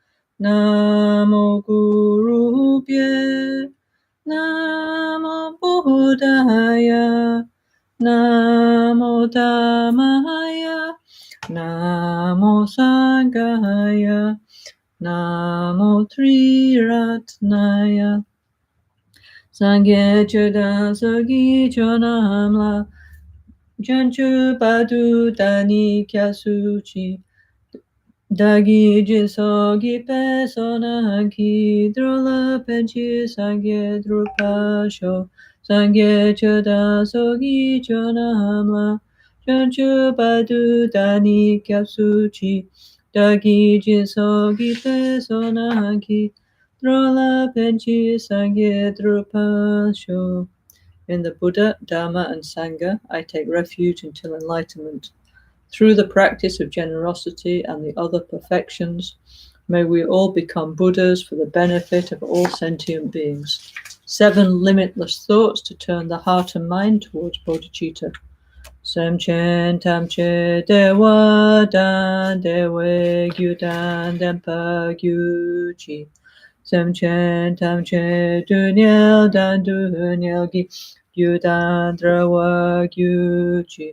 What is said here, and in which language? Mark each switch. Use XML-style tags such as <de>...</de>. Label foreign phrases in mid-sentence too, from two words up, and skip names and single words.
<pi>Namo Guru Bhye, Namo Buddhaya, Namo Dhammaya, Namo Sanghaya, Namo Triratnaya.</pi> <bo>སངས་རྒྱས་ཆོས་དང་ཚོགས་ཀྱི་མཆོག་རྣམས་ལ། བྱང་ཆུབ་བར་དུ་བདག་ནི་སྐྱབས་སུ་མཆི། བདག་གིས་སྦྱིན་སོགས་བགྱིས་པའི་བསོད་ནམས་ཀྱིས། འགྲོ་ལ་ཕན་ཕྱིར་སངས་རྒྱས་འགྲུབ་པར་ཤོག. སངས་རྒྱས་ཆོས་དང་ཚོགས་ཀྱི་མཆོག་རྣམས་ལ། བྱང་ཆུབ་བར་དུ་བདག་ནི་སྐྱབས་སུ་མཆི། བདག་གིས་སྦྱིན་སོགས་བགྱིས་པའི་བསོད་ནམས་ཀྱིས། འགྲོ་ལ་ཕན་ཕྱིར་སངས་རྒྱས་འགྲུབ་པར་ཤོག.</bo> <en>In the Buddha, Dharma, and Sangha, I take refuge until enlightenment. Through the practice of generosity and the other perfections, may we all become Buddhas for the benefit of all sentient beings. 7 limitless thoughts to turn the heart and mind towards bodhicitta.</en> <bo>སེམས་ཅན་ཐམས་ཅད་བདེ་བ་དང་བདེ་བའི་རྒྱུ་དང་ལྡན་པར་གྱུར་ཅིག. སེམས་ཅན་ཐམས་ཅད་སྡུག་བསྔལ་དང་སྡུག་བསྔལ་གྱི་རྒྱུ་དང་བྲལ་བར་གྱུར་ཅིག.</bo>